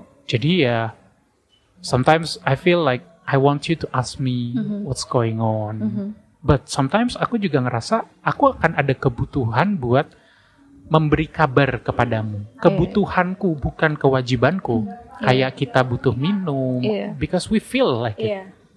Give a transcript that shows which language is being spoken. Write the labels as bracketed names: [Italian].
[Indonesian] Jadi ya, [English] sometimes I feel like I want you to ask me what's going on. But sometimes [Indonesian] aku juga ngerasa aku akan ada kebutuhan buat memberi kabar kepadamu. Kebutuhanku bukan kewajibanku. Kayak kita butuh minum, [English] because we feel like it.